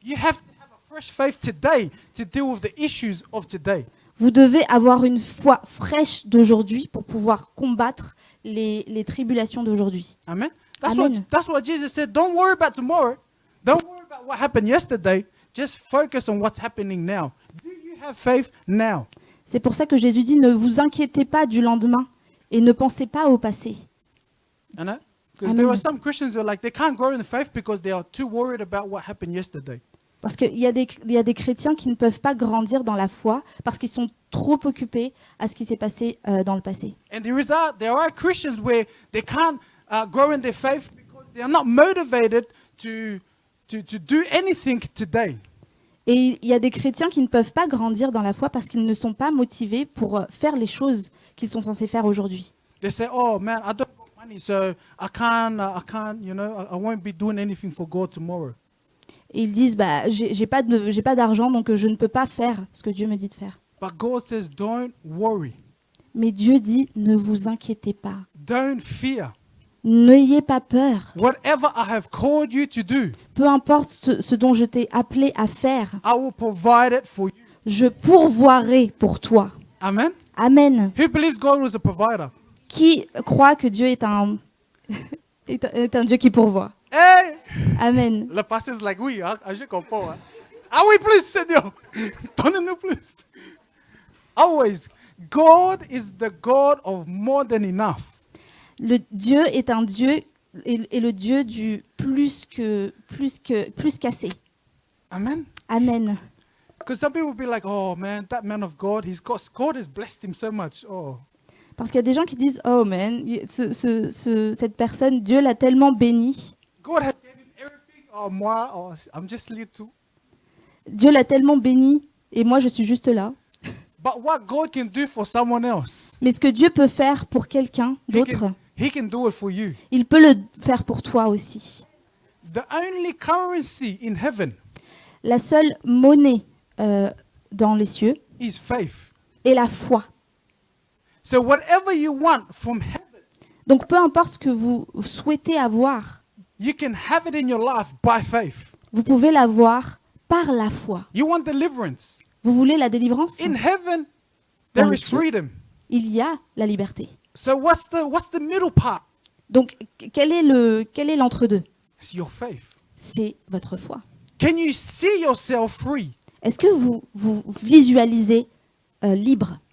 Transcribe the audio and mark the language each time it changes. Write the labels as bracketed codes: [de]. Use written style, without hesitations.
[en] You have to have a fresh faith today to deal with the issues of today. [fr] Vous devez avoir une foi fraîche d'aujourd'hui pour pouvoir combattre les tribulations d'aujourd'hui. Amen. Amen. [en] That's what Jesus said. Don't worry about tomorrow. Don't worry about what happened yesterday. Just focus on what's happening now. Do you have faith now? [fr] C'est pour ça que Jésus dit ne vous inquiétez pas du lendemain et ne pensez pas au passé. [en] Because there Amen. are some Christians who are like they can't grow in faith because they are too worried about what happened yesterday. [fr] Parce qu'il y a des chrétiens qui ne peuvent pas grandir dans la foi parce qu'ils sont trop occupés à ce qui s'est passé dans le passé. [en] And there are Christians where they can't grow in their faith because they are not motivated to do anything today. [fr] Et il y a des chrétiens qui ne peuvent pas grandir dans la foi parce qu'ils ne sont pas motivés pour faire les choses qu'ils sont censés faire aujourd'hui. [en] They say, "Oh man, I don't have money, so I can't, I won't be doing anything for God tomorrow." [fr] Et ils disent bah j'ai pas d'argent donc je ne peux pas faire ce que Dieu me dit de faire. [en] But God says, "Don't worry, [fr] Mais Dieu dit ne vous inquiétez pas. [en] don't fear. [fr] N'ayez pas peur. [en] Whatever I have called you to do, [fr] Peu importe ce dont je t'ai appelé à faire, [en] I will provide it for you." [fr] je pourvoirai pour toi. Amen. Amen. [en] Who believes God was a provider? [fr] Qui croit que Dieu est un Dieu qui pourvoit? Hey! Amen. Le pasteur est like, oui, je comprends. Hein. Ah oui, plus, Seigneur. Donne-nous plus. [en] Always, God is the God of more than enough. [fr] Le Dieu est un Dieu et le Dieu du plus qu'assez. Amen. Amen. [en] Because some people will be like, oh man, that man of God, God has blessed him so much. Oh. [fr] Parce qu'il y a des gens qui disent [en] oh man, [fr] cette personne, Dieu l'a tellement béni. [en] God has given him everything. Oh, moi, oh, I'm just little. [fr] Dieu l'a tellement béni et moi je suis juste là. [en] But what God can do for someone else, [fr] Mais ce que Dieu peut faire pour quelqu'un d'autre, [en] he can do it for you. [fr] il peut le faire pour toi aussi. [en] The only currency in heaven [fr] La seule monnaie dans les cieux [en] is faith. [fr] est la foi. [en] So whatever you want from heaven, [fr] Donc peu importe ce que vous souhaitez avoir, [en] you can have it in your life by faith. [fr] vous pouvez l'avoir par la foi. [en] You want deliverance. [fr] Vous voulez la délivrance? [en] In heaven, there [fr] Dans les [en] is [fr] cieux. [en] freedom. [fr] Il y a la liberté. [en] So what's the middle part? [fr] Donc quel est l'entre-deux? [en] It's your faith. [fr] C'est votre foi. [en] Can you see yourself free? [fr] Est-ce que vous visualisez libre?